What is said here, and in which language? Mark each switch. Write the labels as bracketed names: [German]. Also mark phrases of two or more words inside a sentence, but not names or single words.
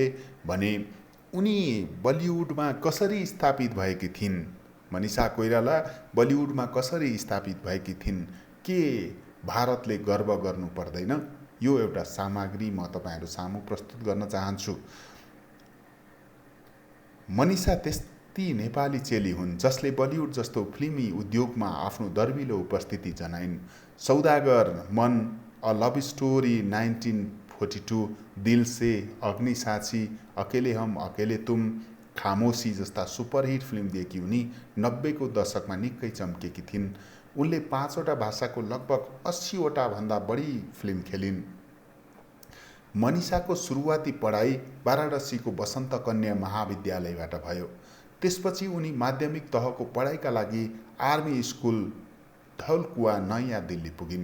[Nepali] भने उनी बलिउडमा कसरी स्थापित भएकी थिइन्, मनिषा कोइराला बलिउडमा कसरी स्थापित भएकी थिइन्, के भारतले गर्व गर्नु पर्दैन। यो एउटा सामग्री म तपाईहरु सामु प्रस्तुत गर्न चाहन्छु। मनिषा त्यस्ती नेपाली चेली हुन् जसले बलिउड जस्तो फिल्मी उद्योगमा आफ्नो दर्विलो उपस्थिति जनाइन्। सौदागर, मन, अ लभ स्टोरी 1942, दिल से, अग्निसाक्षी, अकेले हम अकेले तुम, खामोशी जस्ता सुपरहिट फिल्म दिएकी उनी 90 को दशकमा निकै चम्केकी थिइन्। उनले 5 वटा भाषाको लगभग 80 वटा भन्दा बढी फिल्म खेलिन्। मनिषाको सुरुवाती पढाइ वाराणसीको वसन्त कन्या महाविद्यालयबाट भयो। त्यसपछि उनी माध्यमिक तहको पढाइका लागि आर्मी स्कुल धौलकुवा नयाँ दिल्ली पुगिन्।